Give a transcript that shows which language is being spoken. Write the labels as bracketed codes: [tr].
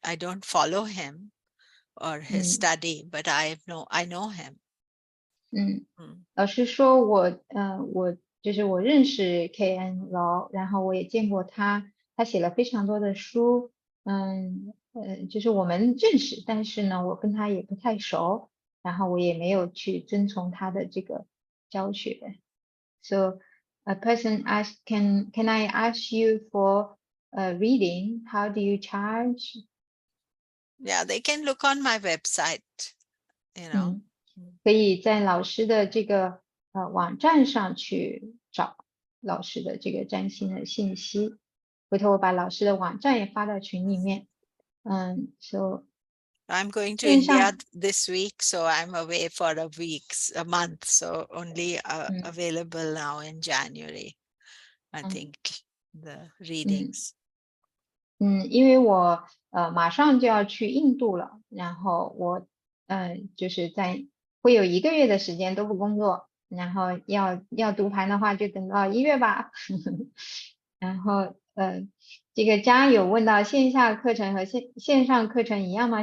[en] I don't follow him or his study, but I know him. [zh] 老师说我就是我认识 K.N. 劳，然后我也见过他，他写了非常多的书，就是我们认识，但是呢，我跟他也不太熟，然后我也没有去遵从他的这个教学。 [en] So a person asked, can I ask you for a reading? How do you charge? Yeah, they can look on my website, you know. [zh] 可以在老师的这个网站上去找老师的这个占星的信息。回头我把老师的网站也发到群里面。 [en] So I'm going to [zh] 线 [en] India [zh] 上 [en] this week, so I'm away for a month, so only available now in January, I think, the readings. [zh] 因为我马上就要去印度了，然后我就是会有1个月的时间都不工作，然后要读盘的话就等到1月吧。然后这个家有问到线下课程和线上课程一样吗？